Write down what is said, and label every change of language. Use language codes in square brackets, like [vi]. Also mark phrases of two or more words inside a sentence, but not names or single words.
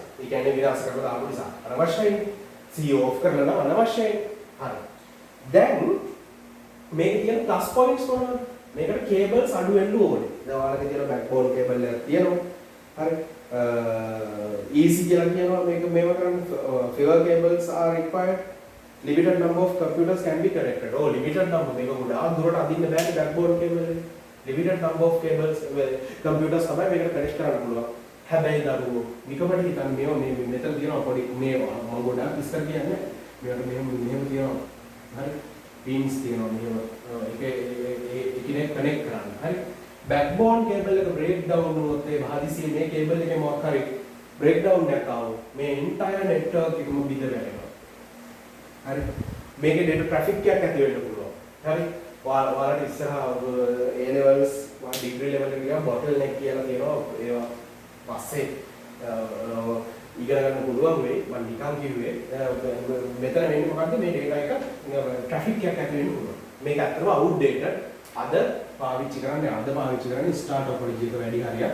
[si] ඒ කියන්නේ විනාශ කරලා දාපු නිසා. අනවශ්‍යයි. C off කරලා නම් අනවශ්‍යයි. හරි. දැන් මේකේ තියෙන [en] plus points [si] මොනවද? මේකට cables අඩු වෙන්න ඕනේ. දැන් ඔයාලගේ තියෙන [en] backbone cable [si] එකක් තියෙනවා. හරි. EC කියලා කියනවා මේක මේව කරන්න [en] fiber cables are required. Limited number of computers can be connected. [si] Oh, [en] limited number [si] මේක ගොඩාක් දුරට අදින්න බෑනේ [en] backbone cable [si] එක. [en] Limited number of cables computers [si] තමයි මේකට connect කරන්න පුළුවන්. හැබැයි දරුවෝ නිකමට හිතන්න මේව මේ මෙතන තියෙනවා පොඩි මේවා මම ගොඩාක් ඉස්සර කියන්නේ මේකට මෙහෙම තියෙනවා. හරි. pins තියෙනවා මෙහෙම එකිනෙක connect කරන්න. හරි. [en] backbone cable [si] එක [en] break down [si] වුණොත් ඒ හදිසියේ මේ cable එකේ මොකක් හරි [en] break down [si] එකක් ආවොත් මේ [en] entire network [si] එකම බිඳ වැටෙනවා. හරි. මේකේ [en] data traffic [si] එකක් ඇති වෙන්න පුළුවන්. හරි. ඔයාලට ඉස්සරහා [en] A levels degree level [si] එක ගියාම bottleneck කියලා තියෙනවා. ඒවා පස්සේ ඉගෙන ගන්න පුළුවන් වෙයි. මම නිකන් කිව්වේ මෙතන වෙන්නේ මොකද්ද මේ data එක traffic එකක් ඇති වෙන්න පුළුවන්. මේක ඇත්තටම outdated. අද පාවිච්චි කරන්නේ [en] star topology [si] එක වැඩි හරියක්.